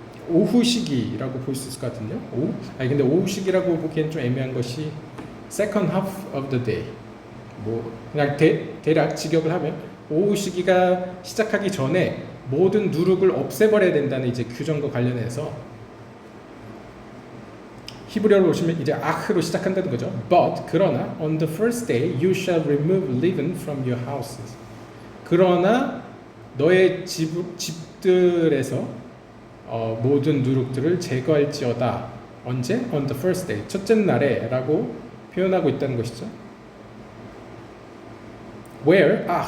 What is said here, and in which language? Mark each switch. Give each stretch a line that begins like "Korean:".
Korean: 오후 시기라고 볼 수 있을 것 같은데요. 근데 오후 시기라고 보기엔 좀 애매한 것이
English: second half of the day.
Korean: 뭐 그냥 대략 직역을 하면 오후 시기가 시작하기 전에 모든 누룩을 없애버려야 된다는 이제 규정과 관련해서 히브리어로 보시면 이제 아흐로 시작한다는 거죠.
English: But
Korean: 그러나
English: on the first day you shall remove leaven from your houses.
Korean: 그러나 너의 집들에서 모든 누룩들을 제거할지어다. 언제?
English: On the first day.
Korean: 첫째 날에라고 표현하고 있다는 것이죠.
English: Where?